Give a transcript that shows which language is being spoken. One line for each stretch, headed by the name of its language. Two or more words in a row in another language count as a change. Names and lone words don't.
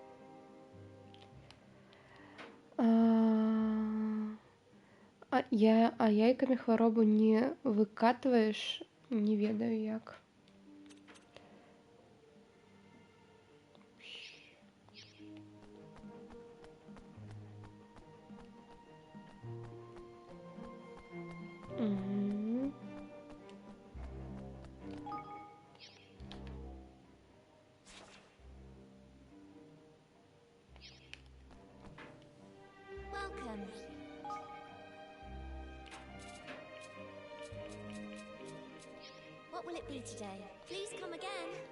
Belarusian: Яйкамі хваробу не выкатваеш, не ведаю як. Мгм.
English: Welcome. What will it be today? Please come again.